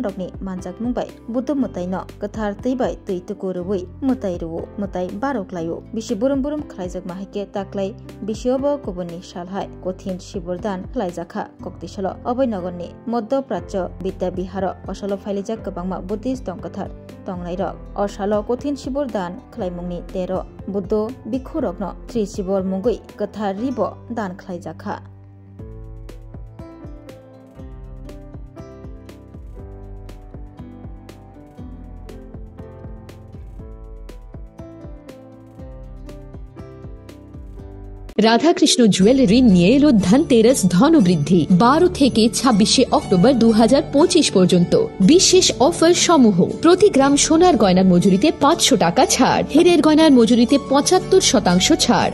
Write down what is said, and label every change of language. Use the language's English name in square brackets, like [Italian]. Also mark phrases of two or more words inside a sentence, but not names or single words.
[Kok Borok] rokni manjak mungbai Buddha mutai no kathar teibai tuito kurubui mutai ruwo mutai barok layo bisi burum burum khlaijak mahike taklai bisiobo kubuni salhai kothin shibor dan khlaijakha koktisalo oboinogorni Madhya Prachya Vidya Biharo osalo phailejak kwbangma Buddhist tongkathar tongnairok osalo kothin shibor dan khlaimungni tero Buddha bikhurokno Sri Shibor mungui kathar ribo dan khlaijakha [Bangla] রাধাকৃষ্ণ জুয়েলারি নিয়ে এলো ধনতেরাস ধনবৃদ্ধি 12 থেকে 26 অক্টোবর 2025 পর্যন্ত বিশেষ অফার সমূহ প্রতি গ্রাম সোনার গয়নার মজুরিতে 500 টাকা ছাড় হীরের গয়নার মজুরিতে 75% ছাড়